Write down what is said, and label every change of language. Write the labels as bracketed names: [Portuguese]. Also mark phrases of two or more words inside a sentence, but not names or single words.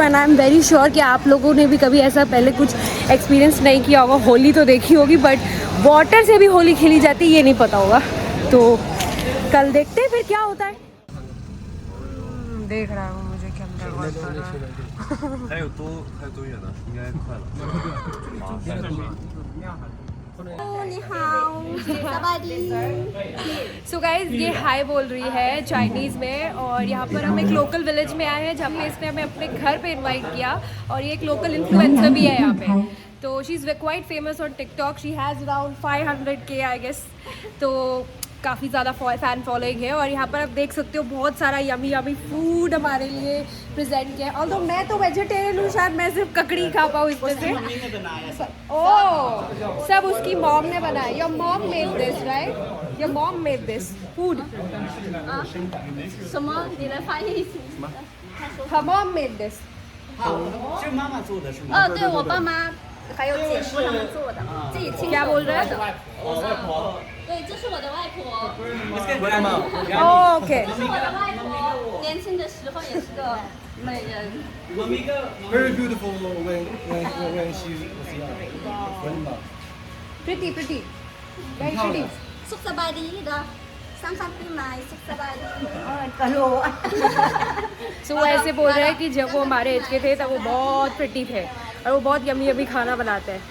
[English] And I am very sure [Hindi] कि आप लोगों ने भी कभी ऐसा पहले कुछ एक्सपीरियंस नहीं किया होगा। होली तो देखी होगी, [English] but water [Hindi] से भी होली खेली जाती है ये नहीं पता होगा। तो कल देखते हैं फिर क्या होता है। देख रहा हूँ मुझे कैमरा बहुत कर रहा है। [Chinese] 还有多远呢？应该快了。 [English] so guys [Hindi] ये हाय बोल रही है चाइनीज़ में, और यहाँ पर हम एक [English] local village [Hindi] में आए हैं जहाँ पे इसने हमें अपने घर पे इनवाइट किया, और ये एक [English] local influencer [Hindi] भी है यहाँ पे। [English] तो She is quite famous on TikTok, she has around 500K I guess, [Hindi] तो काफ़ी ज़्यादा [English] fan following है। [Hindi] और यहाँ पर आप देख सकते हो बहुत सारा [English] yummy yummy food [Hindi] हमारे लिए प्रेजेंट किया है। ऑल्दो मैं तो वेजिटेरियन हूँ, शायद मैं सिर्फ ककड़ी खा पाऊँ इसमें से। ओह सब उसकी मॉम ने बनाया। [English] Your mom made this right? Your mom made this food? [Chinese] 什么？你的翻译是？ [English] Her mom made this. [Chinese] 是妈妈做的是吗？对我爸妈还有姐夫他们做的，自己亲 [Hindi] क्या [Chinese] 手 [Hindi] बोल रहे [Chinese] 做 [Hindi] हैं? [Chinese] 的。对，这是我的外婆， [English] ओके [Chinese] 这是我的外婆，年轻的时候也是个美人。 [English] Very beautiful when she was young. pretty very pretty. [Thai] สุขสบายดีเด้อสังขารปีใหม่สุขสบายดี [Hindi] सो वो ऐसे बोल रहे हैं कि जब वो हमारे एज के थे तब वो बहुत प्रिटी थे और वो बहुत [English] yummy yummy [Hindi] खाना बनाते हैं।